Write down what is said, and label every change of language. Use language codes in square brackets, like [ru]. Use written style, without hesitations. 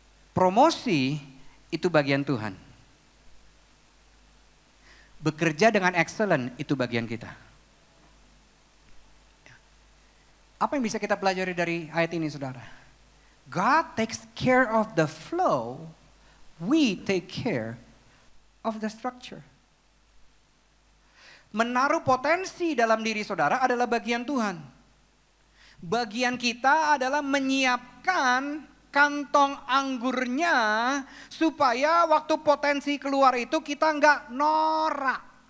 [id] Promosi itu bagian Tuhan. Bekerja dengan excellent itu bagian kita. Apa yang bisa kita pelajari dari ayat ini, saudara? [en] God takes care of the flow, we take care of the structure. [id] Menaruh potensi dalam diri saudara adalah bagian Tuhan. Bagian kita adalah menyiapkan kantong anggurnya supaya waktu potensi keluar itu kita nggak norak.